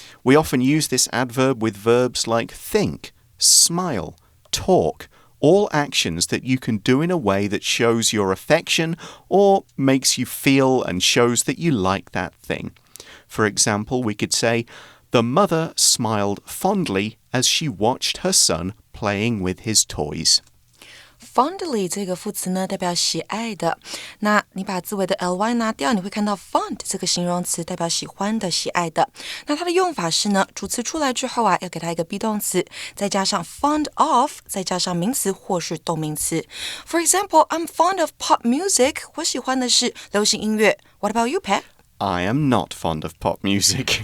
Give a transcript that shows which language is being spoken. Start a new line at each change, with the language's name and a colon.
English: We often use this adverb with verbs like think, smile, talk, all actions that you can do in a way that shows your affection or makes you feel and shows that you like that thing. For example, we could say, the mother smiled fondly as she watched her son playing with his toys.
Chinese: Fondly 这个副词呢代表喜爱的，那你把字尾的 ly 拿掉，你会看到 fond 这个形容词代表喜欢的、喜爱的。那它的用法是呢，主词出来之后啊，要给它一个 be 动词，再加上 fond of， 再加上名词或是动名词。
English: For example, I'm fond of pop music.
Chinese: 我喜欢的是流行音乐。
English: What about you, Pat? I am not fond of pop music.